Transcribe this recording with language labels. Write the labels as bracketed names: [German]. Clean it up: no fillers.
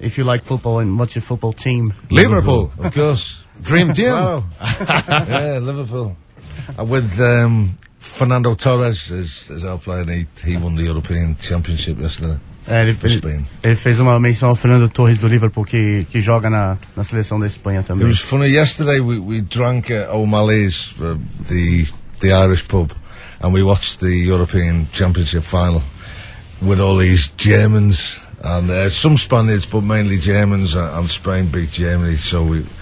[English] If you like football, and what's your football team? Liverpool. Of course. Dream team? Wow. Yeah, Liverpool. With Fernando Torres as our player, he won the European Championship yesterday. [Portuguese] Ele fez uma menção ao Fernando Torres do Liverpool, que joga na seleção da Espanha também. [English] It was funny, yesterday we drank at O'Malley's, the Irish pub, and we watched the European Championship final with all these Germans, and some Spaniards, but mainly Germans, and Spain beat Germany, so we...